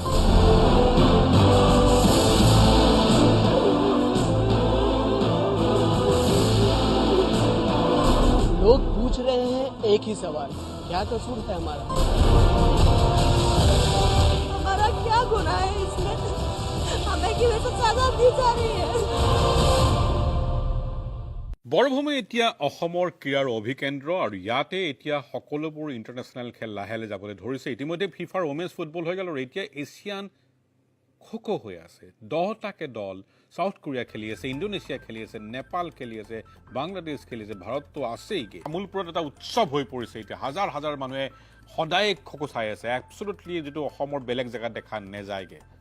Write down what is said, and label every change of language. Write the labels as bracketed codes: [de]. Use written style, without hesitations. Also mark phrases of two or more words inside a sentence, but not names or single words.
[hi] लोग पूछ रहे हैं एक ही सवाल क्या कसूर है हमारा क्या गुनाह है इसमें हमें क्यों ऐसा सजा दी जा रही है [as] বৰভূমি এতিয়া অসমৰ ক্ৰীড়াৰ অভিকেন্দ্ৰ আৰু ইয়াতে এতিয়া সকলোবোৰ [en] international খেল [as] লাহে লাহে যাবলৈ ধৰিছে ইতিমধ্যে ফিফাৰ [en] women's football [as] হৈ গ'ল আৰু এতিয়া এছিয়ান খোখো হৈ আছে 10টাকে দল [en] South Korea [as] খেলি আছে ইণ্ডোনেছিয়া খেলি আছে নেপাল খেলি আছে বাংলাদেশ খেলি আছে ভাৰতটো আছেই মূলপুৰত এটা উৎসৱ হৈ পৰিছে এতিয়া হাজাৰ হাজাৰ মানুহে সদায় খোখো চাই আছে এবছলুটলি যেটো অসমৰ বেলেগ জায়গাত দেখা নেযায়গে